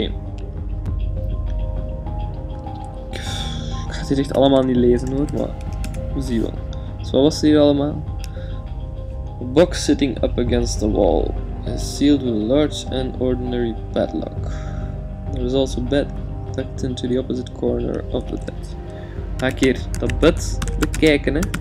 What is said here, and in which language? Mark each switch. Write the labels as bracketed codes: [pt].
[nl] Ik ga het hier echt allemaal niet lezen hoor, maar we zien wel. Dus wat was het hier allemaal? [en] A box sitting up against the wall is sealed with a large and ordinary padlock. There is also a bed tucked into the opposite corner of the bed. [nl] Ga ik hier dat bed bekijken, hè.